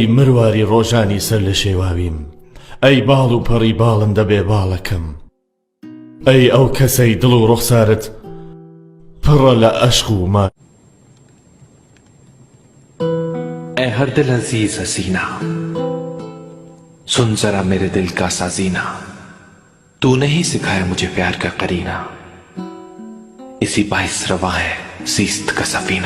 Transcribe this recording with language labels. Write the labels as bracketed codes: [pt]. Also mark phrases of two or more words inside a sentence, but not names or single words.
[ckb] مرواری ڕۆژانی سەر لە شێواویم، ئەی باڵ و پەڕی باڵندە بێ باڵەکەم، ئەی ئەو کەسەی دڵ و ڕوخسارت پڕە لە عەشق و ما. [ur] اے ہر دل عزیز حسینہ، سن ذرا میرے دل کا سازینہ، تو نے ہی سکھایا مجھے پیار کا قرینہ، اسی باعث روا ہے زیست کا سفینہ.